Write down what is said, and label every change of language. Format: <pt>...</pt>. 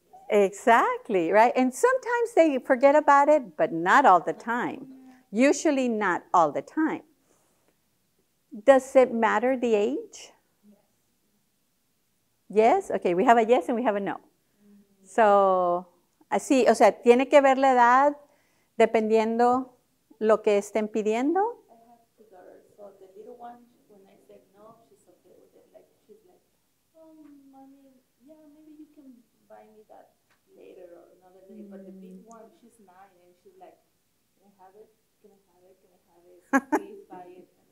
<en>Exactly, right? And sometimes they forget about it, but not all the time. Usually not all the time. Does it matter the age? Yes? Okay, we have a yes and we have a no.</en> <es>So, así, o sea, tiene que ver la edad dependiendo lo que estén pidiendo.</es> <en>I have 2 daughters, so the little one, when I said no, she's okay with it. Like, she's like, oh, mommy, yeah, maybe you can buy me that later or another day. But the big one, she's 9, and she's like, can I have it? Can I have it? Can I have it? Please buy it.</en>